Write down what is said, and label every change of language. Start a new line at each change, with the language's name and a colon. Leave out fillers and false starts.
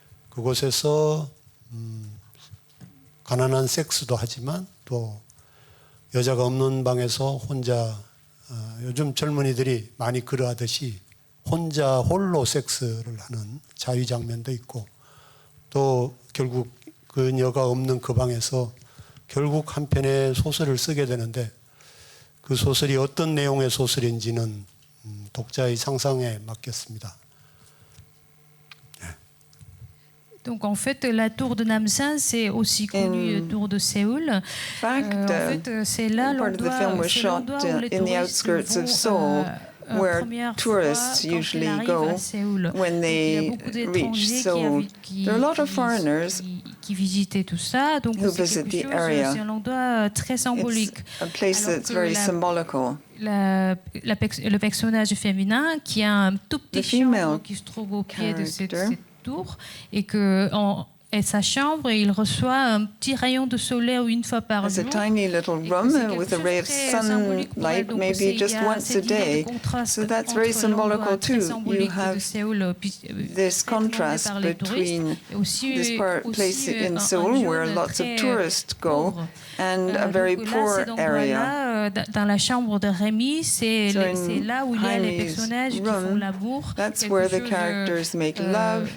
Korean: 그곳에서 가난한 섹스도 하지만 또 여자가 없는 방에서 혼자 요즘 젊은이들이 많이 그러하듯이 혼자 홀로 섹스를 하는 자유 장면도 있고 또 결국 그녀가 없는 그 방에서 결국 한 편의 소설을 쓰게 되는데 그 소설이 어떤 내용의 소설인지는 독자의 상상에 맡겼습니다.
French: Donc en fait, la tour de Namsan, c'est aussi connu tour de Séoul. En fait, c'est là l'endroit où les touristes vont
English: where tourists usually go when they reach Seoul. There are a lot of foreigners
French: qui visitaient tout ça, donc
English: who visit the area.
French: C'est un endroit très symbolique.
English: It's a place that's very symbolical.
French: Le personnage féminin qui a un tout petit chambre qui se trouve au pied de cette tour et que sa chambre, il reçoit un petit rayon de soleil une fois par jour.
English: It's a tiny little room with a ray of sunlight, maybe just once a day. So that's very symbolical too. You have this contrast between this place in Seoul where lots of tourists go and a very poor area.
French: Dans la chambre de Rémi, c'est là où il y a les personnages qui font l'amour.
English: That's where the characters make love.